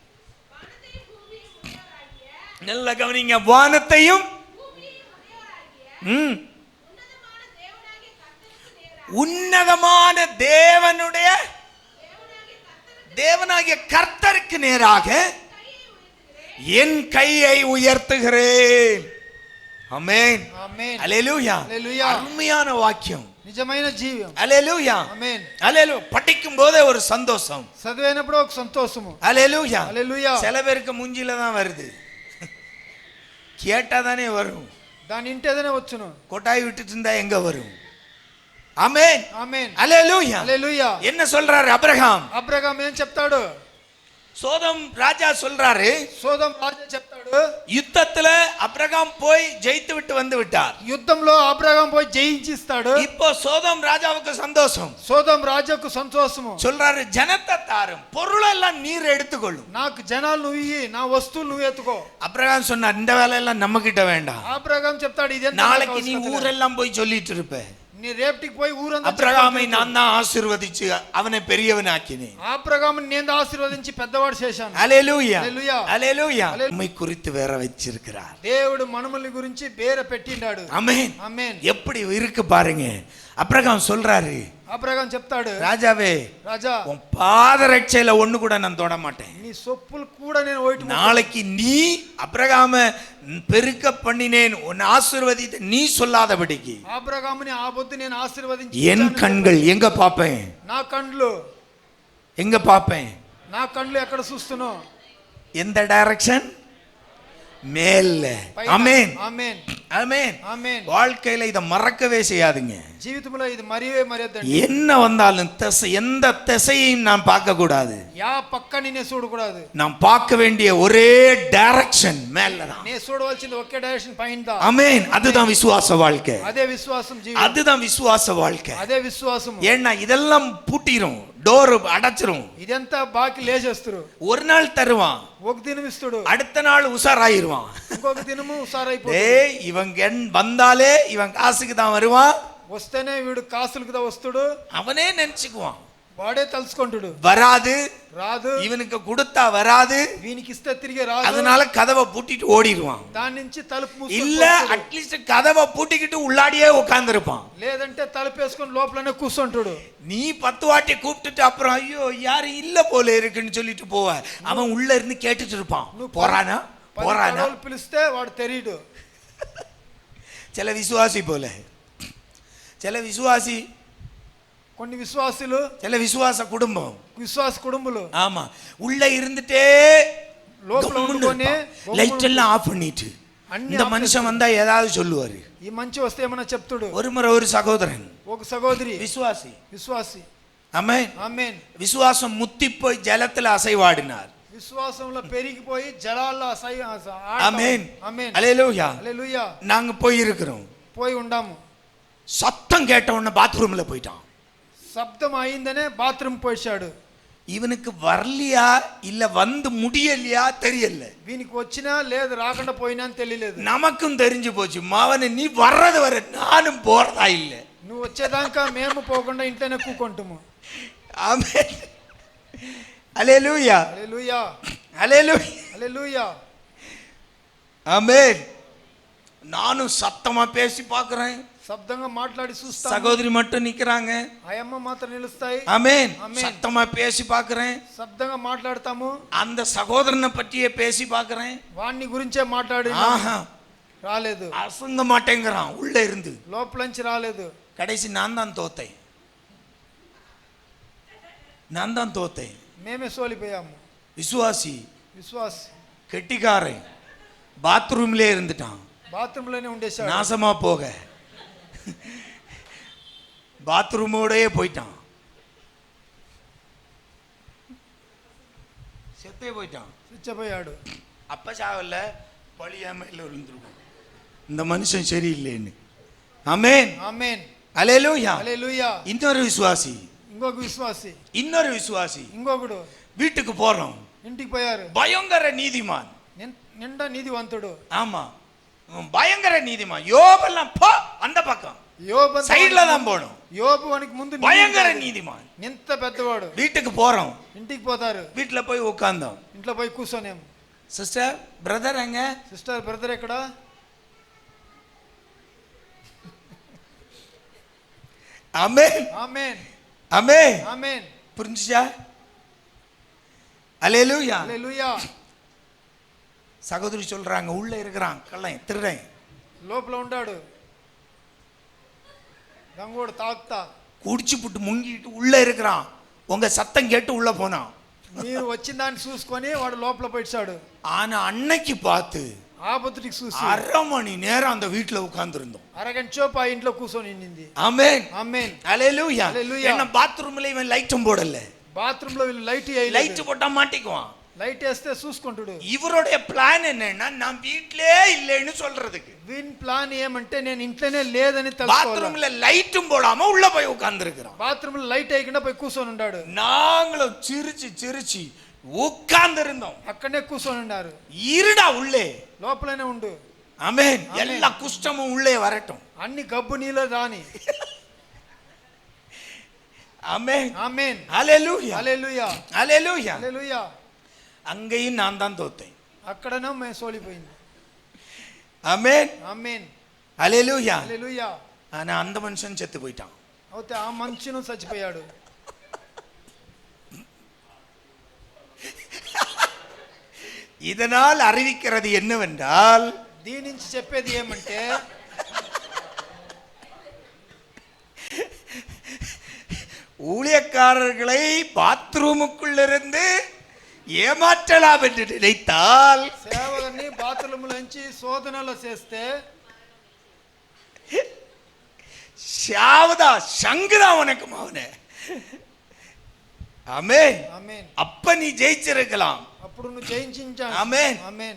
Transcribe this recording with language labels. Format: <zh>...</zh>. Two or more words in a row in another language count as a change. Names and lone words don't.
<ta>நல்ல கவனிங்க, வானத்தையும் உன்னதமான தேவனாகிய கர்த்தருக்கு நேராக என் கையை உயர்த்துகிறேன். ஆமென்,</ta> <te>ఆమేన్,</te> <ta>அல்லேலூயா.</ta> <te>హల్లెలూయా.</te> <ta>அருமையான வாக்கியம்.</ta> <te>నిజమైన జీవం.</te> <ta>அல்லேலூயா,</ta> <te>ఆమేన్.</te> <ta>அல்லேலூயா. படிக்கும் போதே ஒரு சந்தோஷம்.</ta> <te>చదివేనప్పుడు ఒక సంతోషము.</te> <ta>அல்லேலூயா,</ta> <te>హల్లెలూయా.</te> <ta>சில பேருக்கு மூஞ்சில தான் வருது, கேட்டா தானே வரும்.</ta> <te>దాని ఇంటేదనే వచ్చును.</te> <ta>கொட்டாய் விட்டுட்டு இருந்தா எங்க வரும்? ஆமென்,</ta> <te>ఆమేన్,</te> <ta>அல்லேலூயா.</ta> <te>హల్లెలూయా.</te> <ta>என்ன சொல்றாரு அபிரகாம்?</ta> <te>అబ్రహాం ఏం చెప్తాడు?</te> <ta>சோதம் ராஜா சொல்றாரு,</ta> <te>సోదం రాజు చెప్తాడు,</te> <ta>யுத்தத்துல அபிரகாம் போய் ஜெயித்து விட்டு வந்து விட்டார்.</ta> <te>యుద్ధంలో అబ్రహాం పోయి జయించిస్తాడు.</te> <ta>இப்போ சோதம் ராஜாவுக்கு சந்தோஷம்.</ta> <te>సోదం రాజుకు సంతోషము.</te> <ta>சொல்றாரு, ஜனத்தை தாரும், பொருளெல்லாம் நீர் எடுத்துக்கொள்ளும்.</ta> <te>నాకు జనాలు నువ్వు ఇయ్యి, నా వస్తువులు నువ్వు ఎత్తుకో.</te> <ta>அபிரகாம் சொன்னார், இந்த வேலையெல்லாம் நம்ம கிட்ட வேண்டாம்.</ta> <te>అబ్రహాం చెప్తాడు, ఇదే</te> <ta>நாளைக்கு நீ ஊரெல்லாம் போய் சொல்லிட்டு இருப்ப.</ta> <te>నీ రేపటికి పోయి ఊరంతా</te> <ta>அபிரகாமை நான் தான் ஆசீர்வதிச்சு அவனை பெரியவனாக்கினேன்.</ta> <te>అబ్రహాముని నేను ఆశీర్వదించి పెద్దవాడు చేశాను.</te> <ta>அல்லேலூயா,</ta> <te>హల్లెలూయా,</te> <ta>அல்லேலూயா. நம்மை குறித்து வேற வச்சிருக்கிறார்.</ta> <te>దేవుడు మనమల్ని గురించి వేరే పెట్టిండాడు.</te> <ta>ஆமென்,</ta> <te>ఆమేన్.</te> <ta>எப்படி இருக்கு பாருங்க. அபிரகாம் சொல்றாரு,</ta> <te>అబ్రహాం చెప్తాడు,</te> <ta>ராஜாவே,</ta> <te>రాజా</te> <ta>உன் பாதரட்சையில ஒண்ணு கூட நான் தொட மாட்டேன்.</ta> <te>నీ సొప్పులు కూడా నేను ఓటి</te> <ta>நாளைக்கு நீ அபிரகாம பெருக்க பண்ணினேன், உன்னை ஆசீர்வதித்து நீ சொல்லாதபடிக்கு</ta> <te>అబ్రహాముని ఆ బొద్దు నేను ఆశీర్వదించి</te> <ta>என் கண்கள் எங்க பாப்பேன்?</ta> <te>నా కండ్లు</te> <ta>எங்க பாப்பேன்?</ta> <te>నా కండ్లు ఎక్కడ చూస్తున్నావు?</te> <ta>எந்த டைரக்ஷன்? மேல்ல. ஆமென்,</ta> <te>ఆమేన్,</te> <ta>ஆமென்.</ta> <te>ఆమేన్.</te> <ta>வாழ்க்கையில இதை மறக்கவே செய்யாதுங்க.</ta> <te>జీవితంలో ఇది మరియే మర్యాదండి.</te> <ta>என்ன வந்தாலும் எந்த திசையையும் நான் பார்க்க கூடாது.</ta> <te>యా పక్క నిన్నే చూడకూడదు.</te> <ta>நாம் பார்க்க வேண்டிய ஒரே டைரக்ஷன் மேலதான்.</ta> <te>నే చూడవలసింది ఒకే డైరెక్షన్ పైన.</te> <ta>ஆமென், அதுதான் விசுவாச வாழ்க்கை.</ta> <te>అదే విశ్వాసం జీవితం.</te> <ta>அதுதான் விசுவாச வாழ்க்கை.</ta> <te>అదే విశ్వాసం.</te> <ta>ஏன்னா இதெல்லாம் பூட்டிரும், டோர் அடைச்சிரும்.</ta> <te>ఇదంతా బాకి లేచేస్తారు.</te> <ta>ஒரு நாள் தருவான்,</ta> <te>ఒక దినం ఇస్తాడు,</te> <ta>அடுத்த நாள் உஷாராயிருவான்.</ta> <te>ఇంకొక దినము ఉసారైపోతాడు.</te> <ta>ஏய் இவன் வந்தாலே இவன் காசுக்கு தான் வருவான்,</ta> <te>వస్తేనే వీడు కాసులకు వస్తాడు.</te> <ta>அவனே நினைச்சுக்குவான்.</ta> <te>వాడే తలుచుకుంటాడు,</te> <ta>வராது,</ta> <te>రాదు,</te> <ta>இவனுக்கு கொடுத்தா வராது,</ta> <te>వీనికి ఇస్తే తిరిగి రాదు,</te> <ta>அதனால கதவை பூட்டிட்டு ஓடிடுவான்.</ta> <te>దాని నుంచి తలుపు మూసుకొని</te> <ta>இல்ல</ta> <te>పోతాడు.</te> <ta>அட்லீஸ்ட் கதவை பூட்டிக்கிட்டு உள்ளாடியே உட்கார்ந்துருப்பான்.</ta> <te>లేదంటే తలుపు వేసుకొని లోపలనే కూర్చుంటాడు.</te> <ta>நீ 10 வாட்டி கூப்பிட்டுட்டு அப்புறம் ஐயோ யாரும் இல்ல போல இருக்குன்னு சொல்லிட்டு போவ, அவன் உள்ள இருந்து கேட்டுட்டு இருப்பான், போறானா போறானா.</ta> <te>పిలిస్తే వాడు తెరీడు.</te> <ta>சில விசுவாசி போல, சில விசுவாசி,</ta> <te>కొన్ని విశ్వాసులు,</te> <ta>சில விசுவாச குடும்பம்,</ta> <te>విశ్వాస కుటుంబాలు</te> <ta>ஆமா உள்ள இருந்துட்டே</ta> <te>లోపల ఉండుకొని</te> <ta>லைட் எல்லாம் ஆஃப் பண்ணிட்டு இந்த மனுஷன் வந்தா ஏதாவது சொல்லுவாரு.</ta> <te>ఈ మంచి వస్తే ఏమన్నా చెప్తాడు.</te> <ta>ஒரு முறை ஒரு சகோதரன்,</ta> <te>ఒక సహోదరి</te> <ta>விசுவாசி,</ta> <te>విశ్వాసి,</te> <ta>ஆமென்,</ta> <te>ఆమేన్,</te> <ta>விசுவாசம் முத்தி போய் ஜலத்துல அசைவாடினார்.</ta> <te>విశ్వాసంలో పెరిగిపోయి జలాల్లో</te> <ta>ஆமென்,</ta> <te>ఆమేన్,</te> <ta>அல்லேலூயா.</ta> <te>హల్లెలూయా.</te> <ta>நாங்க போய் இருக்கிறோம்,</ta> <te>పోయి ఉండాము.</te> <ta>சத்தம் கேட்ட உடனே பாத்ரூம்ல போயிட்டான்.</ta> <te>శబ్దం అయిందనే బాత్రూమ్ పోయిచాడు.</te> <ta>இவனுக்கு வரலையா இல்ல வந்து முடியலையா தெரியல,</ta> <te>వీనికి వచ్చినా లేదు రాకుండా పోయినా అని తెలియలేదు.</te> <ta>நமக்கும் தெரிஞ்சு போச்சு, மாவன நீ வர்றது வர நானும் போறதா இல்ல,</ta> <te>నువ్వు వచ్చేదాకా మేము పోకుండా ఇంట్లోనే కూకుంటాము.</te> <ta>ஆமென், அல்லேலூயா,</ta> <te>హల్లెలూయా,</te> <ta>அல்லேலூயா,</ta> <te>హల్లెలూయా.</te> <ta>ஆமென். நானும் சத்தமா பேசி பார்க்கிறேன்,</ta> <te>శబ్దంగా మాట్లాడి చూస్తా.</te> <ta>சகோதரி மட்டும் நிக்கிறாங்க,</ta> <te>అయమ్మ మాత్రం నిలుస్తాయి.</te> <ta>ஆமென். ஆமென். சத்தமா பேசி பார்க்கிறேன்,</ta> <te>శబ్దంగా మాట్లాడతాము.</te> <ta>அந்த சகோதரனை பற்றியே பேசி பார்க்கிறேன்,</ta> <te>వాణ్ణి గురించే మాట్లాడి</te> <ta>ஆஹா</ta> <te>రాలేదు,</te> <ta>அசங்க மாட்டேங்கிறான் உள்ள இருந்து.</ta> <te>లోపలంచి రాలేదు.</te> <ta>கடைசி நான் தான் தோத்தேன், நான் தான் தோத்தேன்.</ta> <te>మేమే సోలిపోయాము.</te> <ta>விசுவாசி</ta> <te>విశ్వాస్</te> <ta>கெட்டிக்காரன் பாத்ரூம்லே இருந்துட்டான்,</ta> <te>బాత్రూంలోనే ఉండేశాడు.</te> <ta>நாசமா போக பாத்ரூமோடயே போயிட்டான், செத்தே போயிட்டான்.</ta> <te>చచ్చిపోయాడు.</te> <ta>அப்ப சாவல்ல, பழியாமையில் விழுந்துருவோம் இந்த மனுஷன் சரியில்லைன்னு. ஆமென்,</ta> <te>ఆమేన్,</te> <ta>அல்லேலூயா.</ta> <te>హల్లెలూయా.</te> <ta>இன்னொரு விசுவாசி,</ta> <te>ఇంకొక విశ్వాసి,</te> <ta>இன்னொரு விசுவாசி</ta> <te>ఇంకొకడు</te> <ta>வீட்டுக்கு போறோம்,</ta> <te>ఇంటికి పోయారు.</te> <ta>பயங்கர நீதிமான்,</ta> <te>నిండా నీతివంతుడు.</te> <ta>ஆமா பயங்கர நீதிமான். யோபெல்லாம் போ அந்த பக்கம்</ta> <te>యోబు</te> <ta>சைடுல தான் போடும்,</ta> <te>యోబు వానికి ముందు</te> <ta>பயங்கர நீதிமான்.</ta> <te>ఇంత పెద్దవాడు.</te> <ta>வீட்டுக்கு போறோம்,</ta> <te>ఇంటికి పోతారు.</te> <ta>வீட்டுல போய் உட்கார்ந்தோம்.</ta> <te>ఇంట్లో పోయి కూర్చోనేము.</te> <en>sister brother</en> <ta>எங்க?</ta> <en>sister brother</en> <te>ఎక్కడ?</te> <ta>ஆமென்,</ta> <te>ఆమేన్,</te> <ta>ஆமென்.</ta> <te>ఆమేన్,</te> <ta>புரிஞ்சுச்சா? அல்லேலூயா.</ta> <te>హల్లెలూయా.</te> <ta>சகோதரி சொல்றாங்க உள்ள இருக்கிறான் கள்ளன் திருடன்,</ta> <te>లోపల ఉండాడు గంగోడు తాగుతా.</te> <ta>குடிச்சு புட்டு முங்கிட்டு உள்ள இருக்கிறான், உங்க சத்தம் கேட்டு உள்ள போனான்.</ta> <te>మీరు వచ్చిన దాన్ని చూసుకొని వాడు లోపల పోయిచాడు.</te> <ta>ஆனா அன்னைக்கு பார்த்து</ta> <te>ఆ బుద్ధుడికి చూసి</te> <ta>1/2 மணி நேரம் அந்த வீட்டுல உட்கார்ந்து இருந்தோம்.</ta> <te>అరగంట సేపు ఆ ఇంట్లో కూర్చొని నింది.</te> <ta>ஆமென்,</ta> <te>ఆమేన్,</te> <ta>அல்லேலூயா. அல்லேலூயா. என்ன பாத்ரூம்ல இவன் லைட்டும் போடல,</ta> <te>బాత్రూమ్ లో వీళ్ళు లైట్</te> <ta>லைட் போட்டா மாட்டிக்குவான்.</ta> <te>లైట్ వేస్తే చూసుకుంటాడు.</te> <ta>இவருடைய பிளான் என்னன்னா நான் வீட்லயே இல்லைன்னு சொல்றதுக்கு.</ta> <te>వీన్ ప్లాన్ ఏమంటే నేను ఇంట్లోనే లేదని తెలుసుకోవాలి.</te> <ta>பாத்ரூம்ல லைட்டும் போடாம உள்ள போய் உட்கார்ந்து இருக்கிறான்.</ta> <te>బాత్రూమ్ లో లైట్ వేయకుండా పోయి కూర్చొని ఉన్నాడు.</te> <ta>நாங்களும் சிரிச்சு சிரிச்சு உட்கார்ந்து இருந்தோம்.</ta> <te>అక్కడనే కూర్చొని ఉన్నారు.</te> <ta>இருடா உள்ளே,</ta> <te>లోపలనే ఉండు.</te> <ta>ஆமென். எல்லா குஷ்டமும் உள்ளே வரட்டும்.</ta> <te>అన్ని గబ్బు నీలో రాని.</te> <ta>ஆமென்,</ta> <te>ఆమేన్,</te> <ta>ஹல்லேலூயா,</ta> <te>హల్లెలూయా,</te> <ta>ஹல்லேலூயா.</ta> <te>హల్లెలూయా.</te> <ta>அங்கேயும் நான் தான் தோத்தேன்.</ta> <te>అక్కడనే మేము సోలిపోయింది.</te> <ta>ஆமென்,</ta> <te>ఆమేన్,</te> <ta>ஹல்லேலூயா.</ta> <te>హల్లెలూయా.</te> <ta>ஆனா அந்த மனுஷன் செத்து போயிட்டான்.</ta> <te>అయితే ఆ మనుషును చచ్చిపోయాడు.</te> <ta>இதனால் அறிவிக்கிறது என்னவென்றால்,</ta> <te>దీని నుంచి చెప్పేది ఏమంటే</te> <ta>ஊழியக்காரர்களை பாத்ரூமுக்குள்ளிருந்து ஏமாற்றலாம் என்று நினைத்தால்</ta> <te>సేవలని బాత్రూములోంచి శోధనలో చేస్తే</te> <ta>ஷாவதா சங்குதான் உனக்கு மகனே. ஆமென்,</ta> <te>ఆమేన్.</te> <ta>அப்ப நீ ஜெயிச்சிருக்கலாம்.</ta> <te>అప్పుడు నువ్వు జయించావు.</te> <ta>ஆமென்,</ta> <te>ఆమేన్.</te>